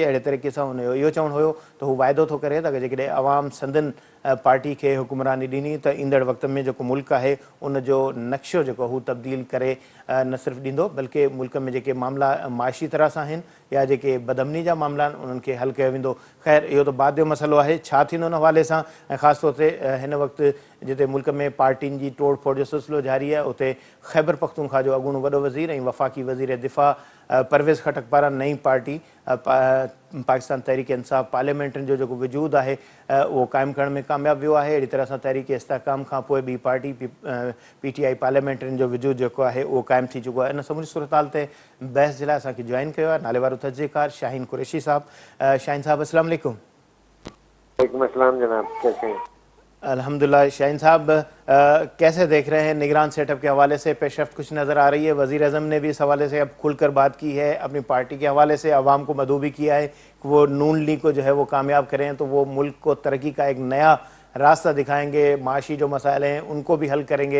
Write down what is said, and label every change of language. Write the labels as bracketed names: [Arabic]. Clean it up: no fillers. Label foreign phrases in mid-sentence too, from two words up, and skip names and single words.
[Sindhi] अहिड़े तरीक़े सां हुनजो इहो चवणु हुयो त हू वाइदो थो करे त जेकॾहिं अवाम संदन पार्टी खे हुकुमरानी ॾिनी त ईंदड़ वक़्त में जेको मुल्क आहे उनजो नक्शो जेको हू तब्दील करे न सिर्फ़ु ॾींदो, बल्कि मुल्क में जेके मामला माशी तरह सां आहिनि या जेके बदअमनी जा मामला आहिनि उन्हनि खे हल कयो वेंदो. ख़ैर इहो त बाद जो मसइलो आहे, छा थींदो इन हवाले सां. ऐं ख़ासि तौर ते हिन वक़्तु जिते मुल्क में पार्टियुनि जी तोड़ फोड़ जो सिलसिलो जारी आहे, उते ख़ैबर पख्तूनख्वा जो अॻूणो वॾो वज़ीर ऐं वफ़ाक़ी वज़ीर दिफ़ा परवेज़ खटक पारां नई पार्टी पाकिस्तान तहरीक इंसाफ़ पार्लियामेंटनि जो जेको वजूद आहे उहो क़ाइमु करण में कामयाबु वियो आहे. अहिड़ी तरह सां तहरीक इस्तेहकाम खां पोइ ॿी पार्टी PTI पार्लियामेंटनि जो वजूद जेको आहे उहो क़ाइमु थी चुको आहे. इन समूरी सूरताल ते बहस जे लाइ असांखे जॉइन कयो आहे नाले वारो तजज़ियेकार शाहीन कुरैशी साहब. शाहीन साहब [Arabic] السلام عليكم. وعليكم السلام [Urdu] जनाब, کیسے ہیں? अल्हम्दुलिल्लाह. شاہین صاحب کیسے دیکھ رہے ہیں نگران سیٹ اپ کے حوالے سے پیش رفت کچھ نظر آ رہی ہے? وزیر اعظم نے بھی اس حوالے سے اب کھل کر بات کی ہے، اپنی پارٹی کے حوالے سے عوام کو مدعو بھی کیا ہے کہ وہ نون لیگ کو جو ہے وہ کامیاب کریں تو وہ ملک کو ترقی کا ایک نیا راستہ دکھائیں گے، معاشی جو مسائل ہیں ان کو بھی حل کریں گے.